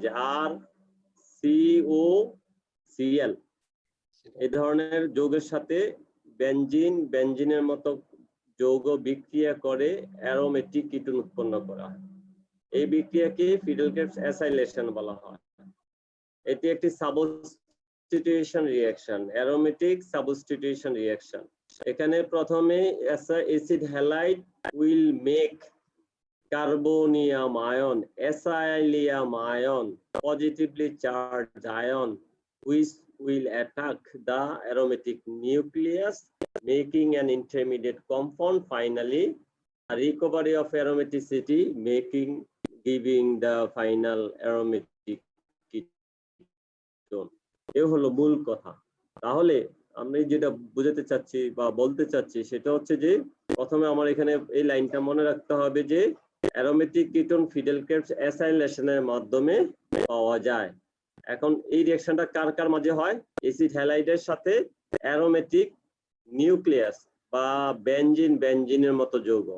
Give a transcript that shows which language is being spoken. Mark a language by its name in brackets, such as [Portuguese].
[Bangla] যে আর COCl এই ধরনের যৌগের সাথে বেনজিনের মতো যৌগ বিক্রিয়া করে অ্যারোমেটিক কিটোন উৎপন্ন করা হয়। এই বিক্রিয়াকে ফিডেল-ক্রেবস অ্যাসাইলেশন বলা হয়। এটি একটি substitution reaction, aromatic substitution reaction. এখানে প্রথমে [English] Acid halide will make carbonium ion, acylium ion, positively charged ion, which will attack the aromatic nucleus, making an intermediate compound. Finally, a recovery of aromaticity, giving the final aromatic ketone. [Bangla] এ হলো মূল কথা। তাহলে আমি যেটা বুঝাতে চাচ্ছি বা বলতে চাচ্ছি সেটা হচ্ছে যে, প্রথমে আমার এখানে এই লাইনটা মনে রাখতে হবে যে অ্যারোমেটিক কিটোন ফিডেল-ক্রেবস অ্যাসাইলেশনের মাধ্যমে পাওয়া যায়। এখন এই রিঅ্যাকশনটা কার কার মাঝে হয়? অ্যাসিড হ্যালাইডের সাথে অ্যারোমেটিক নিউক্লিয়াস বা বেনজিনের মতো যৌগ।